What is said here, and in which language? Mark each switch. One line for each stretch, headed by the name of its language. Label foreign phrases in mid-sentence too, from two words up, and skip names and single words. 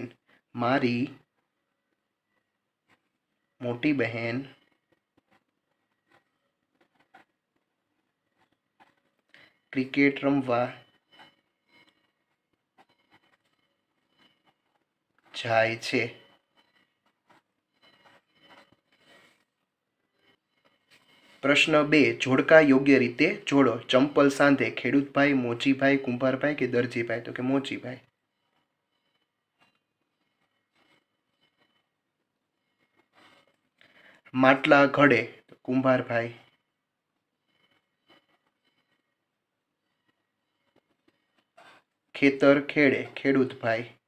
Gujarati: મારી મોટી બહેન ક્રિકેટ રમવા જાય છે। પ્રશ્ન 2 જોડકા યોગ્ય રીતે જોડો। ચંપલ સાંધે ખેડૂતભાઈ મોચીભાઈ કુંભારભાઈ કે દરજીભાઈ તો કે મોચીભાઈ। માટલા ઘડે કુંભારભાઈ। ખેતર ખેડે ખેડૂતભાઈ।